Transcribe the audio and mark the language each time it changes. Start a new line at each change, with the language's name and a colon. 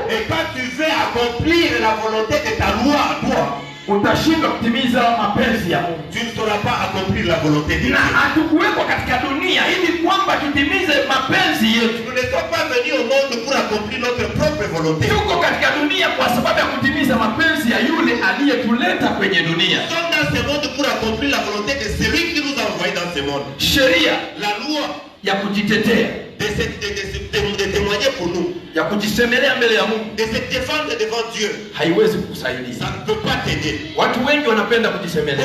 French: Et quand tu veux accomplir la volonté de ta loi à toi,
Swahili: utashindwa kutimiza mapenzi ya Mungu.
French: tu ne sauras pas accomplir la volonté de
Swahili: Na
French: Dieu.
Swahili: hatukuwekwa katika dunia ili kwamba tutimize mapenzi yetu.
French: Nous ne sommes pas venus au monde pour accomplir notre propre volonté. Nous
Swahili: Tuko katika dunia kwa sababu ya kutimiza mapenzi ya yule aliyetuleta kwenye dunia.
French: sommes dans ce monde pour accomplir la volonté de celui qui nous a envoyés dans ce monde.
Swahili: Sheria
French: La loi
Swahili: ya kujitetea,
French: de témoigner pour nous,
Swahili: ya kujisemelea mbele ya Mungu
French: de se défendre devant Dieu,
Swahili: haiwezi kukusaidia.
French: ça ne peut pas t'aider.
Swahili: Watu wengi wanapenda kujisemelea.